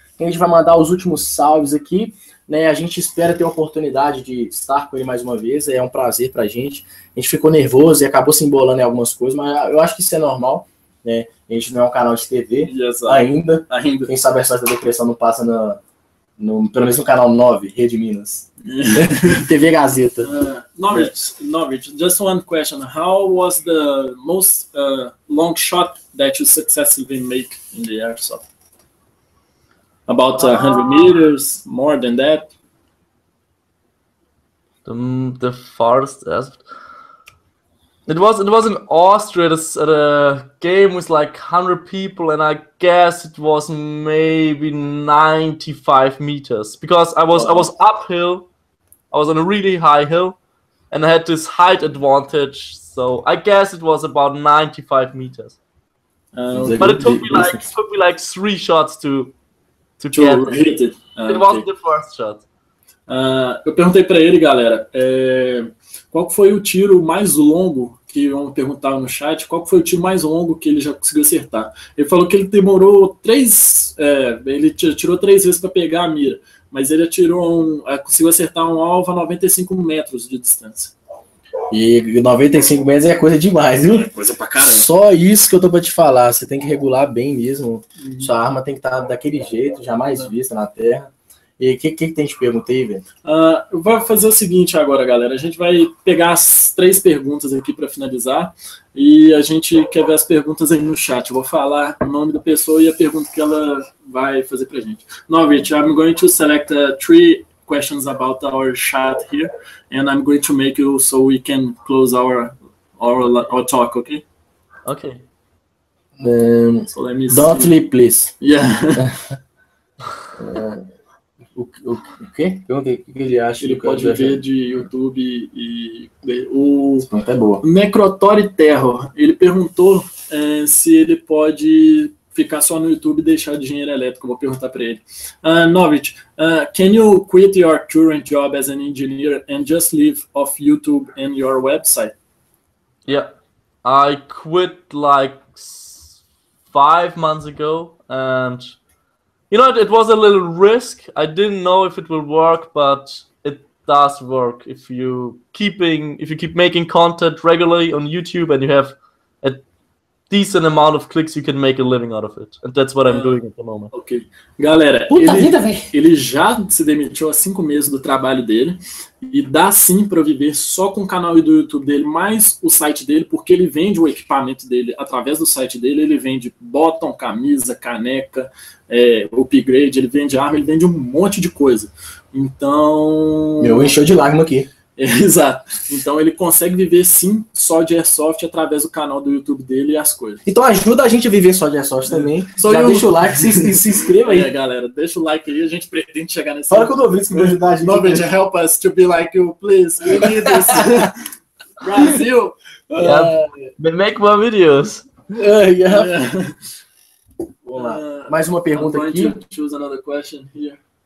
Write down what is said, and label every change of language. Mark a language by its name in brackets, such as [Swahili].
[Portuguese] A gente vai mandar os últimos salves aqui, né? A gente espera ter a oportunidade de estar com ele mais uma vez, é um prazer pra gente. A gente ficou nervoso e acabou se embolando em algumas coisas, mas eu acho que isso é normal. Né? A gente não é um canal de TV ainda. Quem sabe a história da depressão não passa pelo menos no canal 9, Rede Minas. TV Gazeta. [English] Novritsch, just one question. How was the most long shot that you successfully make in the airsoft? About 100 meters, more than that? The farthest airsoft. It was in Austria at a game with like 100 people, and I guess it was maybe 95 meters because I was uphill. I was on a really high hill, and I had this height advantage. So I guess it was about 95 meters. But it took me like 3 shots to get hit it. It wasn't the first shot. [Portuguese] Eu perguntei para ele, galera, qual foi o tiro mais longo que vamos perguntar no chat, qual foi o tiro mais longo que ele já conseguiu acertar. Ele falou que ele demorou ele tirou 3 vezes para pegar a mira, mas ele conseguiu acertar um alvo a 95 metros de distância. E 95 metros é coisa demais, viu? É coisa pra caramba. Só isso que eu tô pra te falar, você tem que regular bem mesmo. Sua arma tem que estar daquele jeito, jamais vista na terra. E o que tem de pergunta aí, velho? Eu vou fazer o seguinte agora, galera. A gente vai pegar as 3 perguntas aqui para finalizar e a gente quer ver as perguntas aí no chat. Eu vou falar o nome da pessoa e a pergunta que ela vai fazer pra gente. [English] Novritsch, I'm going to select 3 questions about our chat here and I'm going to make you so we can close our talk, okay? Okay. So let me Don't sleep, please. Yeah. [Portuguese] O quê? Perguntei o que ele acha. Ele pode ver de YouTube e o é boa. Necrotori Terror. Ele perguntou se ele pode ficar só no YouTube e deixar de engenheiro elétrico. Eu vou perguntar para ele. [English] Novritsch, can you quit your current job as an engineer and just live off YouTube and your website? Yeah, I quit like 5 months ago, and you know, it was a little risk. I didn't know if it will work, but it does work. If you keep making content regularly on YouTube and you have a decent amount of clicks, you can make a living out of it. And that's what I'm doing at the moment. Ok. [Portuguese] Galera, ele já se demitiu há 5 meses do trabalho dele e dá sim para viver só com o canal do YouTube dele, mais o site dele, porque ele vende o equipamento dele através do site dele. Ele vende bottom, camisa, caneca, upgrade, ele vende arma, ele vende um monte de coisa. Então... Meu, encheu de lágrima aqui. Exato. Então ele consegue viver sim só de Airsoft através do canal do YouTube dele e as coisas. Então ajuda a gente a viver só de Airsoft também. Já eu... deixa o like, se inscreva aí. Galera, deixa o like aí, a gente pretende chegar nesse... Fala com o Novritsch que vai ajudar a gente. [English] Novritsch, help us to be like you, please. We need this. Brasil! Make more videos. [Portuguese] Vamos lá. Mais uma pergunta aqui. [English] Choose another question here.